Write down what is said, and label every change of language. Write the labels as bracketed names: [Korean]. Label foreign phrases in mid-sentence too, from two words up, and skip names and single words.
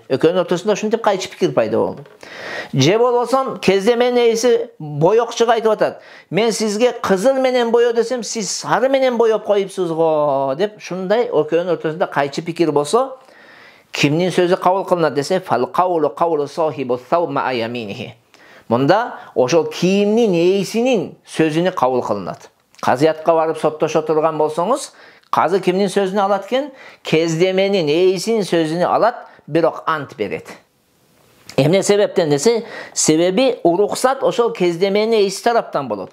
[Kyrgyz] Экөөнүн ортосунда ушинтип кайчы пикир пайда болду. Же болбосо кездеменин ээси боёкчуга айтып атат, "Мен сизге кызыл менен боё десем, сиз сары менен боёп коюпсуз го" деп ушундай экөөнүн ортосунда кайчы пикир болсо, кимдин сөзү кабыл кылынат десе, [Arabic] "فالقول قول صاحب الثوب مع يمينه". [Kyrgyz] Мында ошол кийимдин ээсинин сөзүнө кабыл кылынат. Казыятка барып соттошо турган болсоңуз, казы кимдин сөзүнө алат экен? Кездеменин ээсинин сөзүнө алат, бирок ант берет. Эмне себептен десе, себеби уруксат ошол кездеменин ээси тараптан болот.